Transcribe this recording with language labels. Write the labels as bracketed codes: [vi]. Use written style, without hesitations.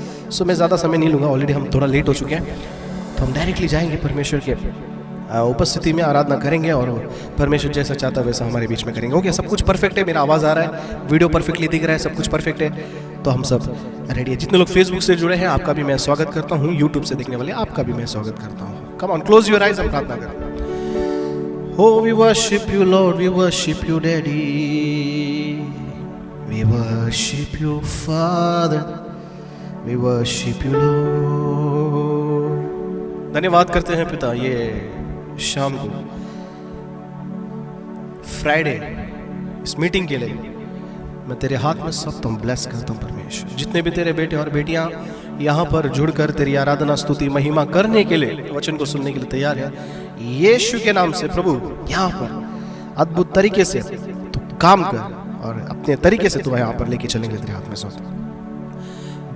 [hi] सो मैं ज़्यादा समय नहीं लूँगा, ऑलरेडी हम थोड़ा लेट हो चुके हैं, तो हम डायरेक्टली जाएंगे परमेश्वर के उपस्थिति में, आराधना करेंगे और परमेश्वर जैसा चाहता है वैसा हमारे बीच में करेंगे। ओके, सब कुछ परफेक्ट है, मेरा आवाज़ आ रहा है, वीडियो परफेक्टली दिख रहा है, सब कुछ परफेक्ट है, तो हम सब रेडी है। जितने लोग फेसबुक से जुड़े हैं आपका भी मैं स्वागत करता हूँ, यूट्यूब से देखने वाले आपका भी मैं स्वागत करता हूँ। [en] come on, close your eyes, [hi] हम प्रार्थना करें। [en] Oh, we worship you, Lord, we worship you, Daddy, we worship you, Father, we worship you, Lord। [hi] धन्यवाद करते हैं पिता, ये शाम को फ्राइडे इस मीटिंग के लिए मैं तेरे हाथ में सब तुम ब्लेस करता हूँ परमेश्वर। जितने भी तेरे बेटे और बेटियां यहाँ पर जुड़कर तेरी आराधना स्तुति महिमा करने के लिए, वचन को सुनने के लिए तैयार है, यीशु के नाम से प्रभु यहाँ पर अद्भुत तरीके से तू काम कर और अपने तरीके से तू यहाँ पर लेके चलेंगे तेरे हाथ में सौंपता।